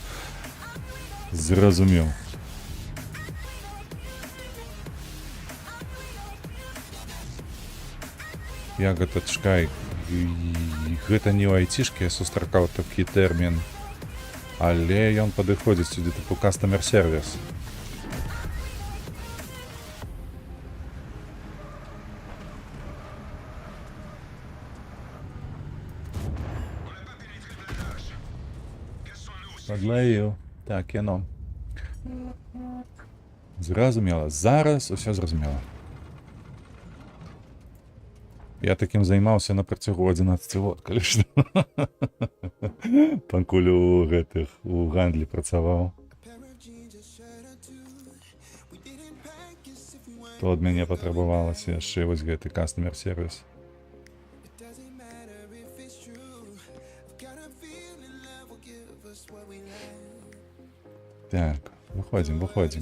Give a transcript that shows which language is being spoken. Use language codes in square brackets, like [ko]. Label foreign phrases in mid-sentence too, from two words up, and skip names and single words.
[be] Зразумеў. Я гэта чакай. Гэта не ў айцішкі, я сустракаў такі тэрмін. Але ён падыходзіць сюды тыпу [en] customer service. [be] Падлаю. Так, яно. Зразумела. Зараз усё зразумела. Я таким займаўся на працягу 11 год, калі што. Пакуль у гэтых, у гандлі працаваў. То ад мяне патрабавалася яшчэ вось гэты [en] customer service. [be] Так, выходзім, выходзім.